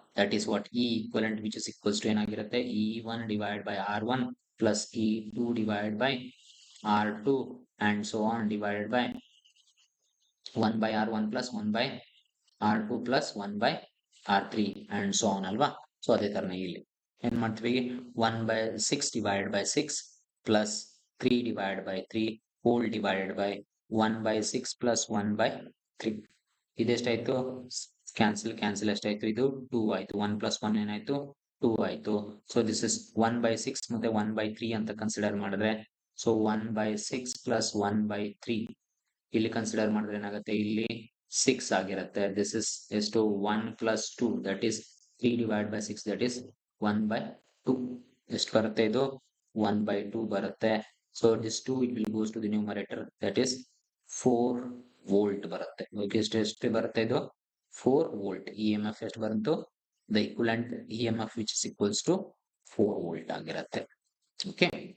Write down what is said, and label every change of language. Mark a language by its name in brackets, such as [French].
[English] That is what E equivalent which is equals to ಏನಾಗಿರುತ್ತೆ E1/R1 plus E2/R2 and so on divided by 1/R1 plus 1/R2 plus 1/R3 and so on ಅಲ್ವಾ. [Kannada] So ಅದೇ ತರನೇ ಇಲ್ಲಿ ಏನ್ ಮಾಡ್ತೀವಿ [English] 1/6 divided by 6 plus 3 divided by 3 whole divided by 1/6 plus 1/3. [Kannada] ಇದೆಷ್ಟಾಯ್ತು cancel ಎಷ್ಟಾಯ್ತು ಇದು 2 ಆಯ್ತು. 1 plus 1 ಏನಾಯ್ತು 2 ಆಯ್ತು. ಸೊ ದಿಸ್ ಇಸ್ 1/6 ಮತ್ತೆ 1/3 ಅಂತ ಕನ್ಸಿಡರ್ ಮಾಡಿದ್ರೆ ಸೊ 1/6 plus 1/3 ಇಲ್ಲಿ ಕನ್ಸಿಡರ್ ಮಾಡಿದ್ರೆ ಏನಾಗುತ್ತೆ ಇಲ್ಲಿ 6 ಆಗಿರುತ್ತೆ. [English] This is ಎಷ್ಟು 1 plus 2 that is 3 divided by 6 that is 1/2. [Kannada] ಎಷ್ಟು ಬರುತ್ತೆ ಇದು 1/2 ಬರುತ್ತೆ. [English] So this 2 it will goes to the numerator that is 4 volt ಬರುತ್ತೆ. [Kannada] ಓಕೆ, ಎಷ್ಟು ಬರುತ್ತೆ ಇದು 4 ವೋಲ್ಟ್. [English] E M F [Kannada] ಎಷ್ಟು ಬಂತು [English] The equivalent E M F which is equals to 4 volt ಆಗಿರುತ್ತೆ okay.